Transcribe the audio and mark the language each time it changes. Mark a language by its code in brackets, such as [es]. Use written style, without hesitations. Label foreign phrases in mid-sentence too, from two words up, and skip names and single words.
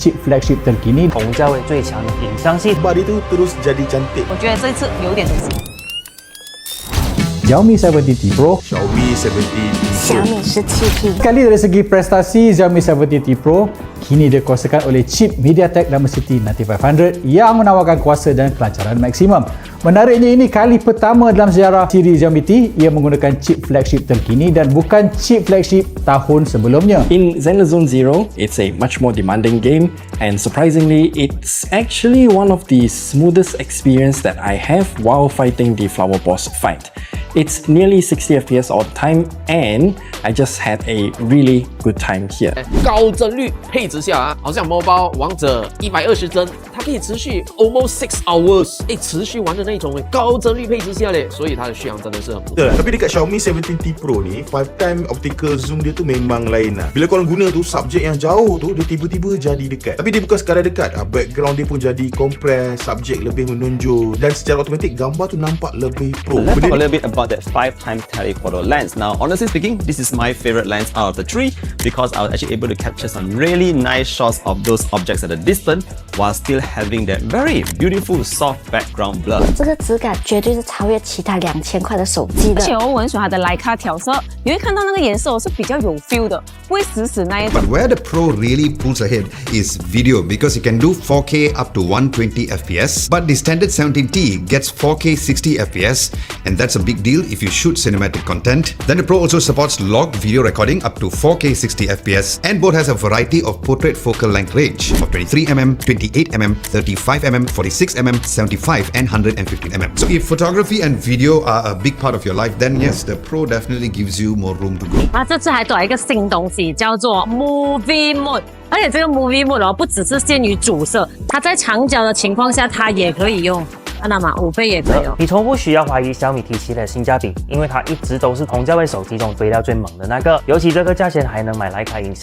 [en] chip flagship [ms] terkini. [zh] 同价位最强的影像系， [ms] Bar itu terus jadi cantik. [zh] 我觉得这一次有点东西。 Xiaomi 17T Pro. Xiaomi 17T. Xiaomi 17T. [ms] Sekali dari segi prestasi, Xiaomi 17T Pro kini dikuasakan oleh chip MediaTek Dimensity 9500 yang menawarkan kuasa dan kelancaran maksimum. Menariknya, ini kali pertama dalam sejarah siri Xiaomi T ia menggunakan [en] chip flagship [ms] terkini dan bukan [en] chip flagship [ms] tahun sebelumnya. [en] In Xenozone Zero, it's a much more demanding game, and surprisingly, it's actually one of the smoothest experience that I have while fighting the flower boss fight. It's nearly 60 FPS all the time, and I just had a really good time here. [zh] 高帧率配置下啊，好像猫包王者120帧，它可以持续 [en] almost 6 hours， [zh] 持续玩的那种高帧率配置下嘞，所以它的续航真的是很不错。 [ms] Tapi dekat Xiaomi 17T Pro ni, 5x [en] optical zoom [ms] dia tu memang lain lah. Bila korang guna tu subjek yang jauh tu, dia tiba-tiba jadi dekat. Tapi dia bukan sekadar dekat, background dia pun jadi compress, subjek lebih menonjol dan secara automatik gambar tu nampak lebih pro. [en] Let's talk a little bit about that 5x telephoto lens. Now, honestly speaking, this is my favorite lens out of the three because I was actually able to capture some really nice shots of those objects at a distance while still having that very beautiful soft background blur. [zh] 这个质感绝对是超越其他2000块的手机的。而且我很喜欢它的Leica调色，你会看到那个颜色是比较有 feel 的，不会死死那一种。 [en] But where the Pro really pulls ahead is video because it can do 4K up to 120 FPS. But the standard 17T gets 4K 60 FPS, and that's a big deal if you shoot cinematic content. Then the Pro also supports log video recording up to 4K 60 FPS, and both has a variety of portrait focal length range of 23mm, 28mm, 35mm, 46mm, 75 and 115mm. So if photography and video are a big part of your life, then yes, the Pro definitely gives you more room to grow. [zh] 它这次还多了一个新东西，叫做 [en] Movie Mode。 [zh] 而且这个 [en] Movie Mode [zh] 不只是限于主摄，它在长焦的情况下它也可以用。看到吗？5倍也可以用。你从不需要怀疑小米 T 系列的性价比，因为它一直都是同价位手机中飞到最猛的那个。尤其这个价钱还能买徕卡影像。